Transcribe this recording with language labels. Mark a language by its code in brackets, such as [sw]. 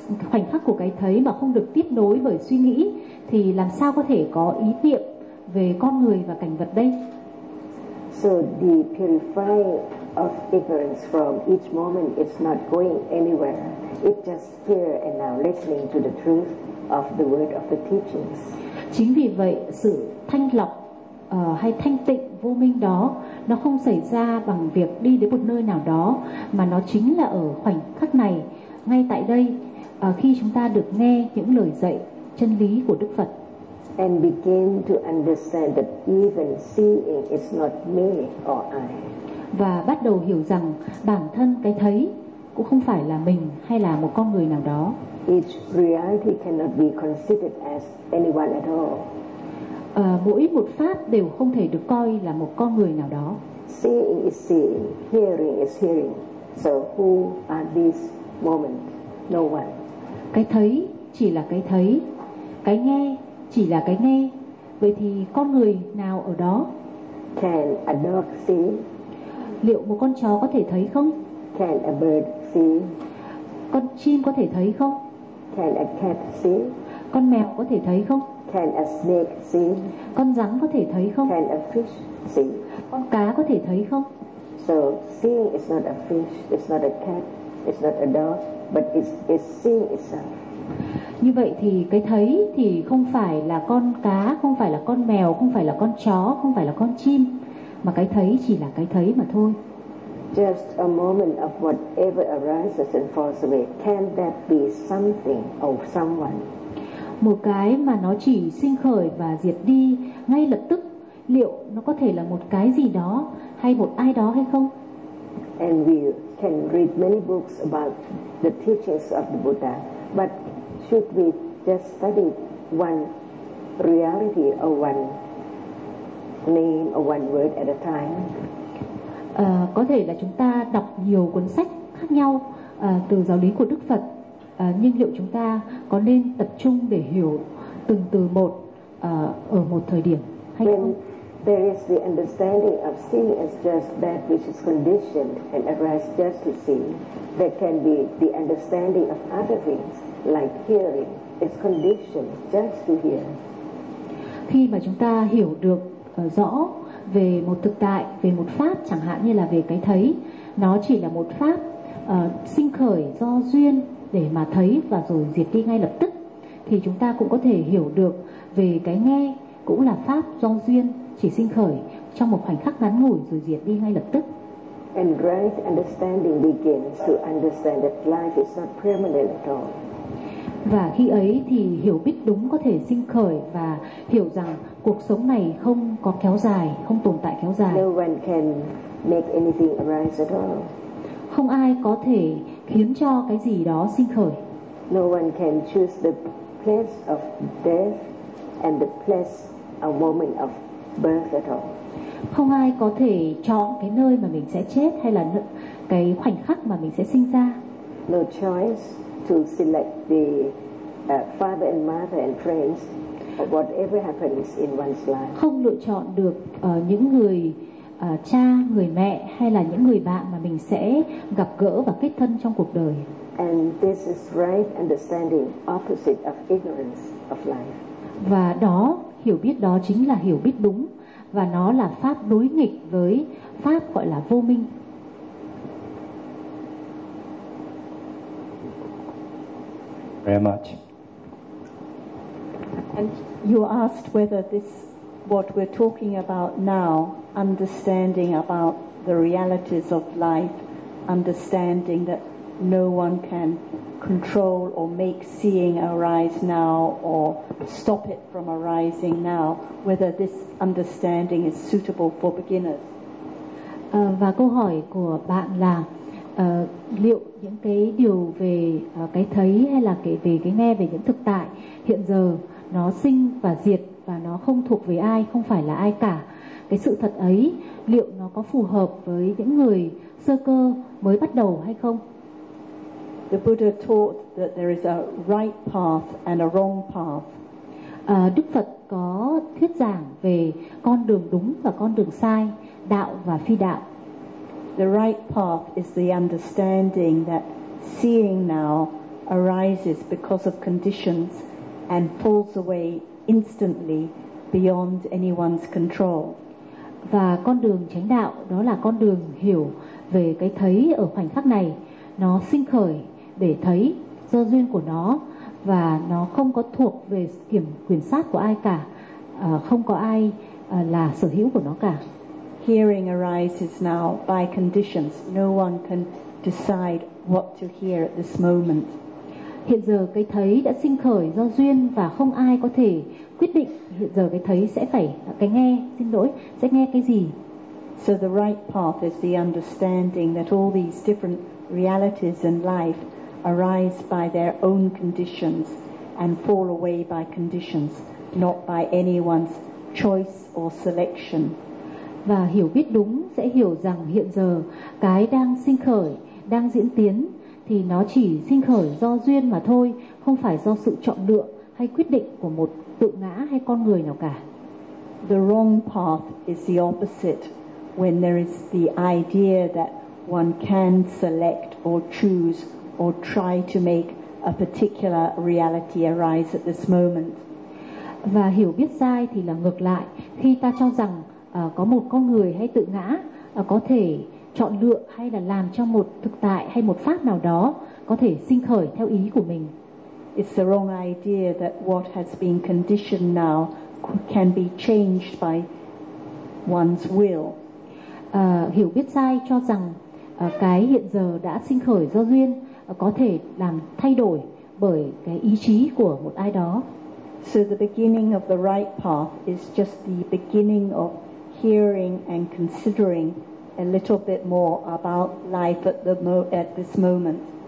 [vi] khoảnh khắc của cái thấy mà không được tiếp nối bởi suy nghĩ thì làm sao có thể có ý niệm về con người và cảnh vật đây? [en] So the purifying of ignorance from each moment is not going anywhere. It's just here and now listening to the truth of the word of the teachings. [vi] Chính vì vậy sự thanh lọc hay thanh tịnh vô minh đó nó không xảy ra bằng việc đi đến một nơi nào đó, mà nó chính là ở khoảnh khắc này, ngay tại đây, khi chúng ta được nghe những lời dạy chân lý của Đức Phật. [en] And begin to understand that even seeing is not me or I. [vi] Và bắt đầu hiểu rằng bản thân cái thấy cũng không phải là mình hay là một con người nào đó. [en] Each reality cannot be considered as anyone at all. [vi] Mỗi một pháp đều không thể được coi là một con người nào đó. [en] Seeing is seeing, hearing is hearing. So who are these moments? No one. [vi] Cái thấy chỉ là cái thấy, cái nghe chỉ là cái nghe. Vậy thì con người nào ở đó? [en] Can a dog see? [vi] Liệu một con chó có thể thấy không? [en] Can a bird see? [vi] Con chim có thể thấy không? [en] Can a cat see? [vi] Con mèo có thể thấy không? [en] Can a snake see? [vi] Con rắn có thể thấy không? [en] Can a fish see? [vi] Con cá có thể thấy không? [en] So seeing is not a fish, it's not a cat, it's not a dog, but it's seeing itself. [vi] Như vậy thì cái thấy thì không phải là con cá, không phải là con mèo, không phải là con chó, không phải là con chim, mà cái thấy chỉ là cái thấy mà thôi. [en] Just a moment of whatever arises and falls away, can that be something or someone? [vi] Một cái mà nó chỉ sinh khởi và diệt đi ngay lập tức, liệu nó có thể là một cái gì đó hay một ai đó hay không? [en] And we can read many books about the teachings of the Buddha, but should we just study one reality or one name or one word at a time? [vi] Có thể là chúng ta đọc nhiều cuốn sách khác nhau từ giáo lý của Đức Phật, nhưng liệu chúng ta có nên tập trung để hiểu từng từ một ở một thời điểm hay [en] when [vi] không? [en] There is the understanding of seeing as just that which is conditioned and arises just to see. There can be the understanding of other things. Like hearing is conditioned just to hear. [vi] Khi mà chúng ta hiểu được rõ về một thực tại, về một pháp, chẳng hạn như là về cái thấy, nó chỉ là một pháp sinh khởi do duyên để mà thấy và rồi diệt đi ngay lập tức, thì chúng ta cũng có thể hiểu được về cái nghe cũng là pháp do duyên chỉ sinh khởi trong một khoảnh khắc ngắn ngủi rồi diệt đi ngay lập tức. [en] And right understanding begins to understand that life is not permanent at all. [vi] Và khi ấy thì hiểu biết đúng có thể sinh khởi và hiểu rằng cuộc sống này không có kéo dài, không tồn tại kéo dài. [en] No one can make anything arise at all. [vi] Không ai có thể khiến cho cái gì đó sinh khởi. [en] No one can choose the place of death and the place a moment of birth at all. [vi] Không ai có thể chọn cái nơi mà mình sẽ chết hay là cái khoảnh khắc mà mình sẽ sinh ra. [en] No choice to select the father and mother and friends or whatever happens in one's life. [vi] Không lựa chọn được những người cha, người mẹ hay là những người bạn mà mình sẽ gặp gỡ và kết thân trong cuộc đời. [en] And this is right understanding, opposite of ignorance of life. Và đó, hiểu biết đó chính là hiểu biết đúng, và nó là pháp đối nghịch với pháp gọi là vô minh. Very much. And you asked whether this, what we're talking about now, understanding about the realities of life, understanding that no one can control or make seeing arise now or stop it from arising now, whether this understanding is suitable for beginners. [vi] Và câu hỏi của bạn là liệu những cái điều về cái thấy hay là cái về cái nghe, về những thực tại hiện giờ nó sinh và diệt và nó không thuộc về ai, không phải là ai cả, cái sự thật ấy liệu nó có phù hợp với những người sơ cơ mới bắt đầu hay không? [en] The Buddha taught that there is a right path and a wrong path. [vi] Đức Phật có thuyết giảng về con đường đúng và con đường sai, đạo và phi đạo. [en] The right path is the understanding that seeing now arises because of conditions and pulls away instantly beyond anyone's control. [vi] Và con đường chánh đạo đó là con đường hiểu về cái thấy ở khoảnh khắc này, nó sinh khởi để thấy do duyên của nó và nó không có thuộc về quyền sát của ai cả, không có ai là sở hữu của nó cả. [en] Hearing arises now by conditions. No one can decide what to hear at this moment. [vi] Hiện giờ cái thấy đã sinh khởi do duyên và không ai có thể quyết định hiện giờ cái thấy sẽ phải cái nghe, xin lỗi, sẽ nghe cái gì. [en] So the right path is the understanding that all these different realities in life arise by their own conditions and fall away by conditions, not by anyone's choice or selection. [vi] Và hiểu biết đúng sẽ hiểu rằng hiện giờ cái đang sinh khởi, đang diễn tiến thì nó chỉ sinh khởi do duyên mà thôi, không phải do sự chọn lựa hay quyết định của một tự ngã hay con người nào cả. [en] The wrong path is the opposite when there is the idea that one can select or choose or try to make a particular reality arise at this moment. [vi] Và hiểu biết sai thì là ngược lại, khi ta cho rằng có một con người hay tự ngã có thể chọn lựa hay là làm cho một thực tại hay một pháp nào đó có thể sinh khởi theo ý của mình. [en] It's the wrong idea that what has been conditioned now can be changed by one's will. [vi] Hiểu biết sai cho rằng cái hiện giờ đã sinh khởi do duyên có thể làm thay đổi bởi cái ý chí của một ai đó. [en] So the beginning of the right path is just the beginning of hearing and considering a little bit more about life at this moment.